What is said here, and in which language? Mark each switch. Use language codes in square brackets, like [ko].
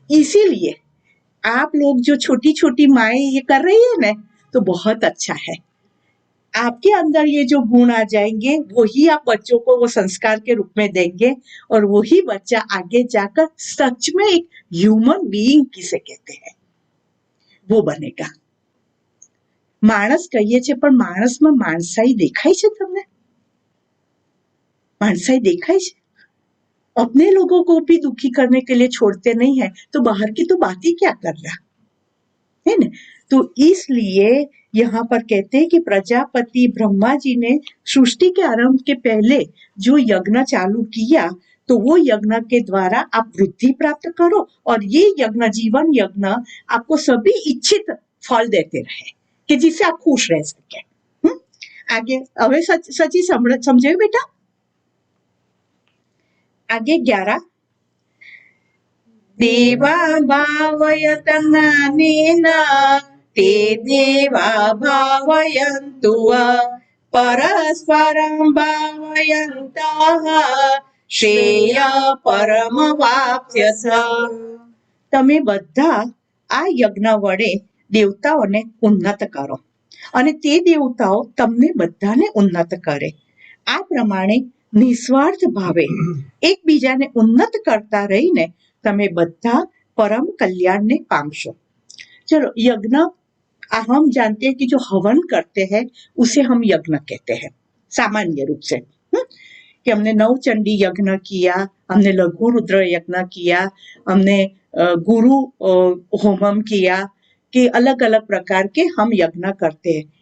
[hi] इसीलिए आप लोग जो छोटी छोटी माएँ ये कर रही है ना, तो बहुत अच्छा है। आपके अंदर ये जो गुण आ जाएंगे, वही आप बच्चों को वो संस्कार के रूप में देंगे, और वही बच्चा आगे जाकर सच में एक [en] human being [hi] किसे कहते हैं वो बनेगा। [gu] માણસ કહીએ છીએ, પણ માણસમાં માણસાઈ દેખાય છે તમને? मानसाई देखाई છે? [hi] अपने लोगों को भी दुखी करने के लिए छोड़ते नहीं है, तो बाहर की तो बात ही क्या कर रहा है ना? तो इसलिए यहाँ पर कहते हैं कि प्रजापति ब्रह्मा जी ने सृष्टि के आरंभ के पहले जो यज्ञ चालू किया, तो वो यज्ञ के द्वारा आप वृद्धि प्राप्त करो, और ये यज्ञ, जीवन यज्ञ, आपको सभी इच्छित फल देते रहे कि जिससे आप खुश रह सके। [gu] आगे હવે સચી સમજાયું બેટા? [sa] आगे 11 देवा भावयतनानेन ते देवा भावयन्तु परस्परं भावयन्तः श्रेय परमवाप्स्यथ। [gu] તમે બધા આ યજ્ઞ વડે દેવતાઓને ઉન્નત કરો, અને તે દેવતાઓ તમને બધાને ઉન્નત કરે. આ પ્રમાણે નિસ્વાર્થ ભાવે એકબીજાને ઉન્નત કરતા રહીને તમે બધા परम कल्याण ने पामशो। [hi] चलो यज्ञ, हम जानते हैं कि जो हवन करते हैं उसे हम यज्ञ कहते हैं सामान्य रूप से, कि हमने नवचंडी यज्ञ किया, हमने लघु रुद्र यज्ञ किया, हमने गुरु होमम किया, कि अलग अलग प्रकार के हम यज्ञ करते हैं।